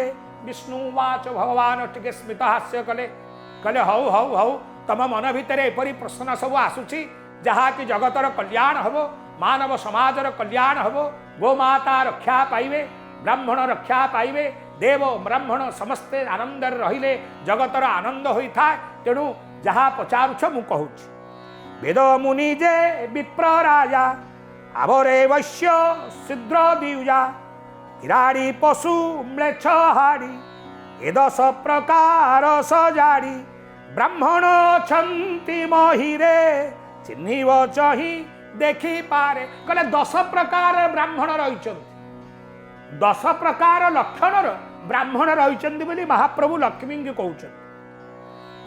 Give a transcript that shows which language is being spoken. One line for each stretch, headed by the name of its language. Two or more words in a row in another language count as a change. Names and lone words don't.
Odia: ବିଷ୍ଣୁବାଚ ଭଗବାନ ଟିକେ ସ୍ମିତ ହାସ୍ୟ କଲେ କଲେ ହଉ ହଉ ହଉ ତମ ମନ ଭିତର ଏପରି ପ୍ରଶ୍ନ ସବୁ ଆସୁଛି ଯାହା କି ଜଗତର କଲ୍ୟାଣ ହେବ ମାନବ ସମାଜର କଲ୍ୟାଣ ହେବ ଗୋମାତା ରକ୍ଷା ପାଇବେ ବ୍ରାହ୍ମଣ ରକ୍ଷା ପାଇବେ ଦେବ ବ୍ରାହ୍ମଣ ସମସ୍ତେ ଆନନ୍ଦ ରହିଲେ ଜଗତର ଆନନ୍ଦ ହୋଇଥାଏ। ତେଣୁ ଯାହା ପଚାରୁଛ ମୁଁ କହୁଛି ବେଦ ମୁନି ଯେ ବିପ୍ର ରାଜା ଆଉରେ ବୈଶ୍ୟ ଶୂଦ୍ର ଦିଉଜା କିରାଡ଼ି ପଶୁ ମ୍ଲେଚ୍ଛ ହାଡ଼ି ଏ 10 ପ୍ରକାର ସଜାଡ଼ି ବ୍ରାହ୍ମଣ ଛନ୍ତି ମହୀରେ ଚିହ୍ନିବ ଚାହିଁ ଦେଖି ପାରେ କହିଲେ 10 ପ୍ରକାର ବ୍ରାହ୍ମଣ ରହିଛନ୍ତି 10 ପ୍ରକାର ଲକ୍ଷଣର ବ୍ରାହ୍ମଣ ରହିଛନ୍ତି ବୋଲି ମହାପ୍ରଭୁ ଲକ୍ଷ୍ମୀ କୁ କହୁଛନ୍ତି।